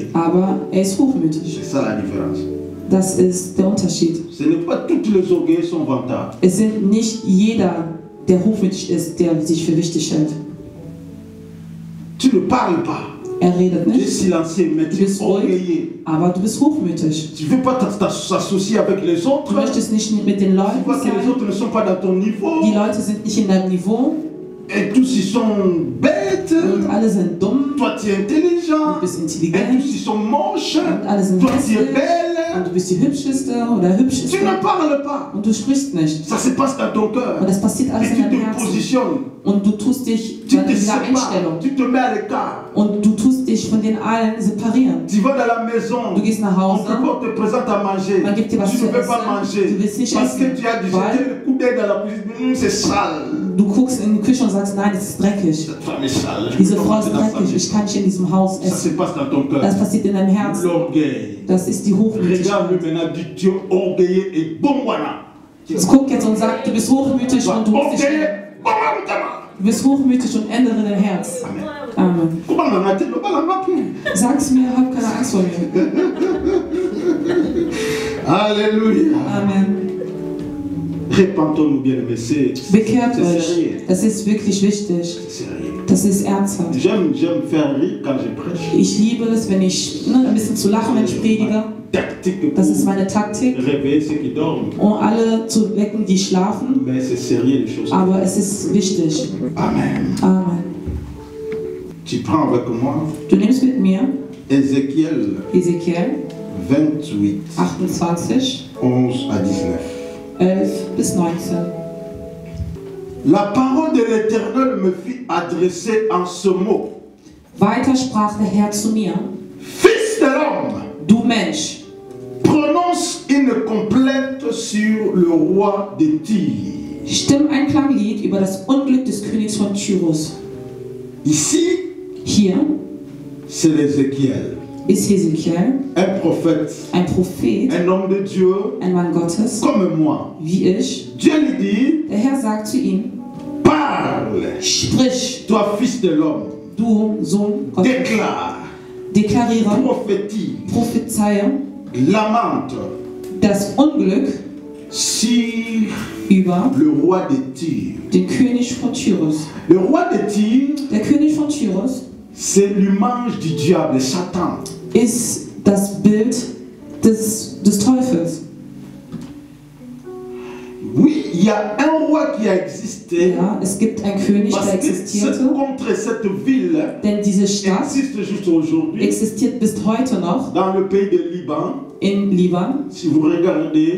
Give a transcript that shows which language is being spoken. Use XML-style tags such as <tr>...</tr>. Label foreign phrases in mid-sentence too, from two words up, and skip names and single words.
<de>Aber er ist hochmütig.</de> <fr>C'est ça la différence.</fr> <de>Das ist der Unterschied.</de> <fr>Ce n'est pas tous les orgueils sont vantards.</fr> <de>Es sind nicht jeder, der hochmütig ist, der sich für wichtig hält.</de> <fr>Tu ne parles pas.</fr> <de>Er redet</de> <fr>Tu es</fr> <de>nicht,</de> <fr>silencieux, mais tu es orgueilleux.</fr> <de>aber du bist hochmütig.</de> <fr>Tu ne veux pas t'associer avec les autres.</fr> <de>Du möchtest nicht mit den</de> <fr>Tu</fr> <de>Leuten</de> <fr>vois que les</fr> <de>sein.</de> <fr>autres ne sont pas dans ton niveau.</fr> <de>Die Leute sind nicht in deinem Niveau</de> <fr>Et tous ils sont bêtes.</fr> <de>und alle sind dumm.</de> <fr>Toi tu es intelligent.</fr> <de>Du bist</de> <fr>Et</fr> <de>intelligent</de> <fr>tous ils sont moches.</fr> <de>und alle sind</de> <fr>Toi tu es</fr> <de>hässlich</de> <fr>belle.</fr> <de>und du bist die hübscheste oder</de> <fr>Tu</fr> <de>hübscheste</de> <fr>ne parles pas.</fr> <de>und du sprichst nicht.</de> <fr>Ça se passe dans ton cœur.</fr> <de>Und das passiert alles</de> <fr>Et</fr> <de>in</de> <fr>tu</fr> <de>deinem</de> <fr>te</fr> <de>Herzen.</de> <fr>positionnes.</fr> <de>Und du tust dich</de> <fr>Tu</fr> <de>dann</de> <fr>te</fr> <de>in dieser</de> <fr>sépares.</fr> <de>Einstellung.</de> <fr>Tu te mets à l'écart.</fr> <de>Und du tust dich von den allen separieren.</de> <fr>Tu vas dans la maison.</fr> <de>Du gehst nach</de> <fr>On</fr> <de>Hause.</de> <fr>te présente à manger.</fr> <de>Man gibt dir was</de> <fr>Tu</fr> <de>zu</de> <fr>ne veux pas</fr> <de>essen.</de> <fr>manger.</fr> <de>Du willst nicht</de> <fr>Parce que</fr> <de>essen,</de> <fr>tu as</fr> <de>weil</de> <fr>jeté le coup d'œil dans la cuisine. C'est sale.</fr> <de>du guckst in die Küche und sagst, nein, es ist dreckig.</de> <fr>Cette femme est sale. Je</fr> <de>Diese</de> <fr>peux</fr> <de>Frau</de> <fr>pas</fr> <de>ist</de> <fr>manger dans sa</fr> <de>dreckig, ich</de> <fr>maison.</fr> <de>kann nicht in diesem Haus</de> <fr>Ça</fr> <de>essen.</de> <fr>se passe dans ton cœur.</fr> <de>Das passiert in deinem Herzen.</de> <fr>L'orgueil.</fr> <de>Das ist die Hochmütigkeit.</de> <fr>Regarde-le maintenant, dis tu es orgueilleux et bon voilà.</fr> <de>Jetzt guck jetzt und sag, du bist hochmütig und du musst dich</de> <fr>Orgueilleux, bon voilà.</fr> <de>Du bist hochmütig und ändere dein Herz.</de> <fr>Amen.</fr> <de>Amen.</de> <fr>Comment on a dit le bal en plus?</fr> <de>Sag's mir, hab keine Angst vor mir.</de> <fr>Alléluia.</fr> <de>Amen.</de> <fr>Répentons-nous bien aimés. C'est</fr> <de>Bekehrt</de> <fr>sérieux.</fr> <de>euch. Das ist wirklich wichtig.</de> <fr>C'est sérieux.</fr> <de>Das ist ernsthaft.</de> <fr>J'aime faire rire quand je prêche.</fr> <de>Ich liebe es, wenn ich ein bisschen zu lachen, wenn ich predige.</de> <fr>Tactique</fr> <de>Das ist</de> <fr>pour</fr> <de>meine Taktik,</de> <fr>réveiller ceux qui dorment.</fr> <de>um alle zu wecken, die schlafen.</de> <fr>Mais c'est sérieux les choses.</fr> <de>Aber es ist wichtig.</de> <fr>Amen.</fr> <de>Amen.</de> <fr>Tu prends avec moi</fr> <de>Du nimmst mit mir</de> <fr>Ézéchiel</fr> <de>Ezekiel</de> <fr>28,</fr> <de>28,</de> <fr>11 à 19.</fr> <de>11 bis 19.</de> <fr>La parole de l'Éternel me fit adresser en ce mot.</fr> <de>Weiter sprach der Herr zu mir:</de> <fr>Fils de l'homme,</fr> <de>Du Mensch,</de> <fr>prononce une complainte sur le roi de Tyr.</fr> <de>Stimm ein Klaglied über das Unglück des Königs von Tyrus.</de> <fr>Ici,</fr> <de>Hier</de> <fr>c'est Ézéchiel,</fr> <de>ist Hesekiel,</de> <fr>un prophète,</fr> <de>ein Prophet,</de> <fr>un homme de Dieu,</fr> <de>ein Mann Gottes,</de> <fr>comme moi.</fr> <de>wie ich.</de> <fr>Dieu lui dit,</fr> <de>Der Herr sagt zu ihm,</de> <fr>parle,</fr> <de>sprich,</de> <fr>toi fils de l'homme,</fr> <de>du Sohn Gottes,</de> <fr>déclare,</fr> <de>deklariere,</de> <fr>prophétise,</fr> <de>prophezeie</de> <fr>lamente</fr> <de>das Unglück</de> <fr>sur</fr> <de>über</de> <fr>le roi de Tyr.</fr> <de>den König von Tyrus.</de> <fr>Le roi de Tyr,</fr> <de>Der König von Tyrus</de> <fr>c'est l'image du diable, Satan.</fr> <de>ist das Bild des Teufels.</de> <fr>Oui, il y a un roi qui a existé,</fr> <de>Ja, es gibt einen König, der</de> <fr>parce que</fr> <de>existierte,</de> <fr>contre cette ville</fr> <de>denn diese Stadt</de> <fr>existe juste aujourd'hui</fr> <de>existiert bis heute noch</de> <fr>dans le pays de Liban.</fr> <de>in Liban.</de> <fr>Si vous regardez</fr>